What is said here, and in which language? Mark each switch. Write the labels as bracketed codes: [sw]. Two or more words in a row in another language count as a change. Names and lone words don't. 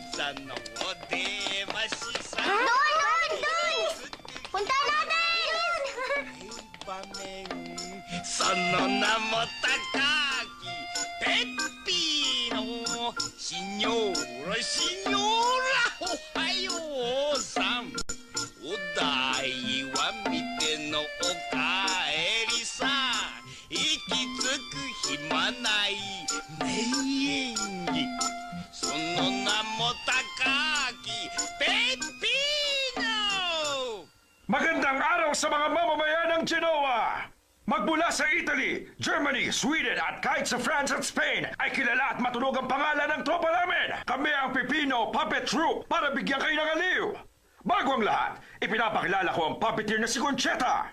[tl] Doon! Punta natin! [ja] その名も高きペッピーのシニョーラシニョーラおはようさんお代は見てのおかえりさ息つく暇ない名演技その名も高きペッピーの [tl] Magandang araw sa mga mamamayan ng Genoa! Magmula sa Italy, Germany, Sweden at kahit sa France at Spain ay kilala at matunog ang pangalan ng tropa namin. Kami ang Pipino Puppet Troupe para bigyan kayo ng aliw. Bago ang lahat, ipinapakilala ko ang puppeteer na si Conchetta.